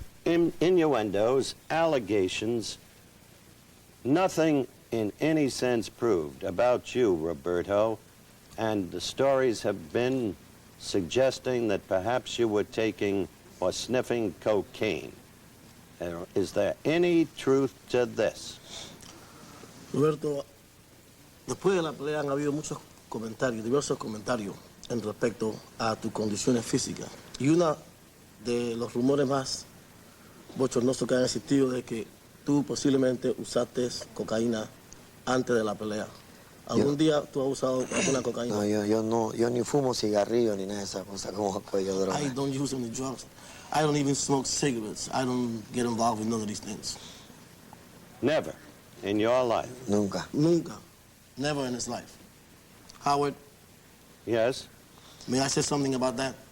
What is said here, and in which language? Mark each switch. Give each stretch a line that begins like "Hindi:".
English: Innuendos, allegations, nothing in any sense proved about you, Roberto, and the stories have been suggesting that perhaps you were taking or sniffing cocaine. Is there any truth to this?
Spanish: Roberto, después de la pelea han habido muchos comentarios, diversos comentarios en respecto a tus condiciones físicas. Y uno de los rumores más bochornosos que han existido de que tú posiblemente usaste cocaína antes de la pelea. ¿Algún día tú has usado alguna cocaína? No, yo ni fumo cigarrillo ni nada de esas cosas como cuello droga.
English: I don't use any drugs. I don't even smoke cigarettes. I don't get involved with none of these things. Never in your life?
Spanish: Nunca. Nunca.
English: Never in his life. Howard? Yes? May I say something about that?